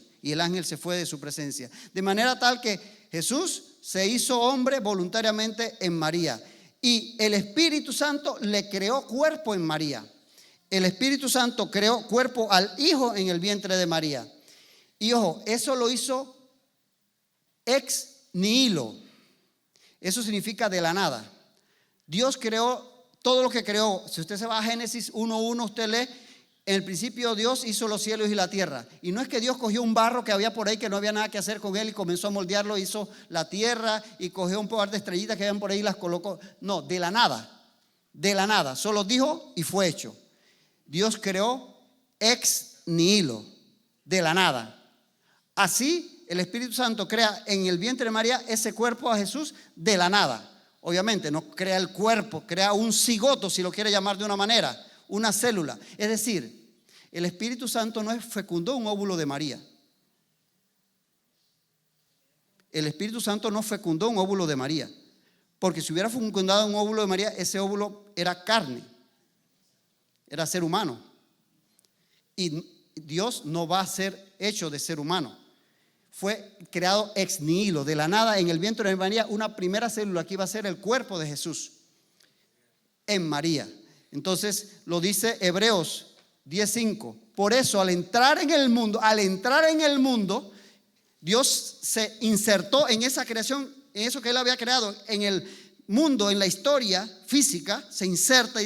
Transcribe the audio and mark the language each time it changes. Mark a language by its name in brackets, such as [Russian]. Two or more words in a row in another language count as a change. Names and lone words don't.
[Spanish] Y el ángel se fue de su presencia. De manera tal que Jesús se hizo hombre voluntariamente en María. Y el Espíritu Santo le creó cuerpo en María. El Espíritu Santo creó cuerpo al Hijo en el vientre de María. Y ojo, eso lo hizo [Latin] ex nihilo. [Spanish] Eso significa de la nada. Dios creó todo lo que creó. Si usted se va a Génesis 1:1, usted lee: en el principio Dios hizo los cielos y la tierra. Y no es que Dios cogió un barro que había por ahí que no había nada que hacer con él y comenzó a moldearlo, hizo la tierra y cogió un par de estrellitas que habían por ahí y las colocó. No, de la nada, solo dijo y fue hecho. Dios creó [Latin] ex nihilo, [Spanish] de la nada. Así el Espíritu Santo crea en el vientre de María ese cuerpo a Jesús de la nada. Obviamente no crea el cuerpo, crea un cigoto, si lo quiere llamar de una manera, una célula. Es decir, el Espíritu Santo no fecundó un óvulo de María. El Espíritu Santo no fecundó un óvulo de María, porque si hubiera fecundado un óvulo de María, ese óvulo era carne, era ser humano. Y Dios no va a ser hecho de ser humano. Fue creado [Latin] ex nihilo, [Spanish] de la nada, en el vientre de María, una primera célula que iba a ser el cuerpo de Jesús en María. Entonces lo dice Hebreos 10:5. Por eso al entrar en el mundo, Dios se insertó en esa creación, en eso que Él había creado, en el mundo, en la historia física, se inserta.